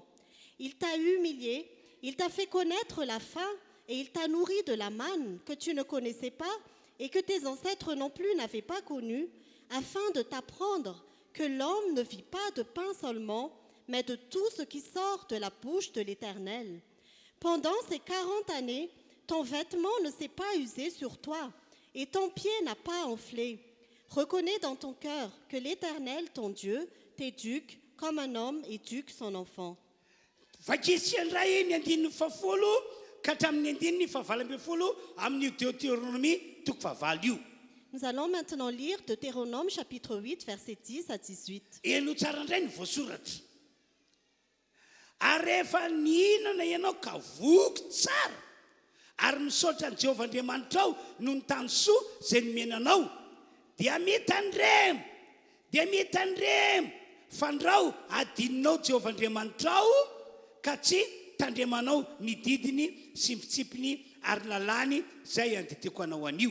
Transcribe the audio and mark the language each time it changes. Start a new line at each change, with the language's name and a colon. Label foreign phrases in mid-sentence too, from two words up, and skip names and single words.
French: Il t'a humilié, il t'a fait connaître la faim et il t'a nourri de la manne que tu ne connaissais pas et que tes ancêtres non plus n'avaient pas connue, afin de t'apprendre que l'homme ne vit pas de pain seulement, mais de tout ce qui sort de la bouche de l'Éternel. Pendant ces 40 années, ton vêtement ne s'est pas usé sur toi et ton pied n'a pas enflé. Reconnais dans ton cœur que l'Éternel, ton Dieu, t'éduque comme un homme éduque son enfant.
Malagasy: Vakisian'ray ny andininy fafolo ka hatramin'ny andininy fahavalambefolo amin'ny Deutéronomie toko fahavalo io.
French: Nous allons maintenant lire Deutéronome chapitre 8, versets 10 à 18.
Malagasy: Eno tsara indray ny voasoratra. Ary rehefa nihinana ianao ka voky tsara ary misaotra ny Jehovah Andriamanitrao no ny tany soa izay nomenanao dia mitandremo fandrao adininao Jehovah Andriamanitrao ka tsy tandremanao ny didiny sy mitsipiny ary lalany izay anditeko anao anio.